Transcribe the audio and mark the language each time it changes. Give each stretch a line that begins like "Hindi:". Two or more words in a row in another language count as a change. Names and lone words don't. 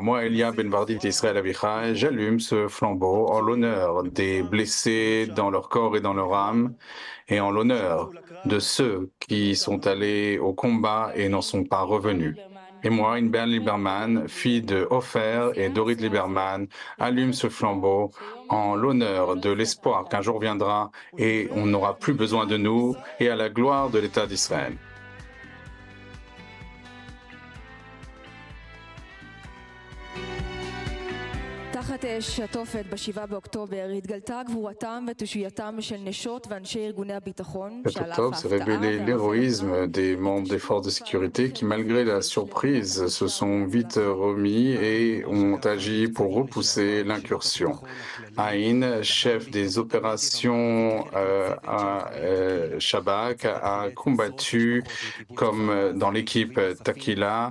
French: Moi, Elia Benvardit et Israël Avichai, j'allume ce flambeau en l'honneur des blessés dans leur corps et dans leur âme et en l'honneur de ceux qui sont allés au combat et n'en sont pas revenus. Et moi, Inber Lieberman, fille de Ofer et Dorit Lieberman, allume ce flambeau en l'honneur de l'espoir qu'un jour viendra et on n'aura plus besoin de nous et à la gloire de l'État d'Israël.
Hebrew: תחת אש התופת ב-7 באוקטובר התגלתה גבורתם ותושייתם של נשות ואנשי ארגוני הביטחון
French: Cet octobre s'est révélé l'héroïsme des membres des forces de sécurité qui, malgré la surprise, se sont vite remis et ont agi pour repousser l'incursion. Aïn, chef des opérations à Shabak, a combattu comme dans l'équipe Takila.